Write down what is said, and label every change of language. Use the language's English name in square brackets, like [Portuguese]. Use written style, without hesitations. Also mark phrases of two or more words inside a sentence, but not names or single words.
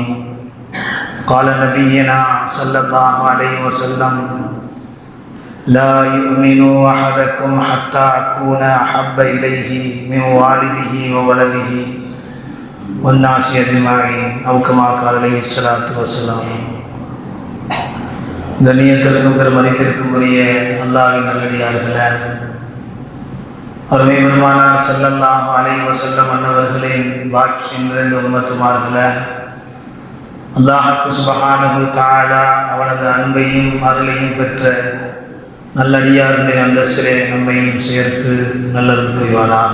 [Arabic] قال نبينا صلى الله عليه وسلم: لا يؤمن أحدكم حتى أكون أحب إليه من والده وولده والناس أجمعين أو كما قال عليه الصلاة والسلام. [Tamil] கண்ணியத்திற்கும் பெருமதிப்பிற்கும் உரிய அல்லாஹ்வின் நல்லடியார்களே, அருமை பெருமானார் [Arabic] صلى الله عليه وسلم [Tamil] அன்னவர்களின் பாக்கியம் நிறைந்த உம்மத்துமார்களே, அல்லாஹ் [Arabic] سبحانه تعالى [Tamil] அவனது அன்பையும் அருளையும் பெற்ற நல்லடியார்களுடைய அந்தஸ்திலே நம்மையும் சேர்த்து நல்லது புரிவானாக.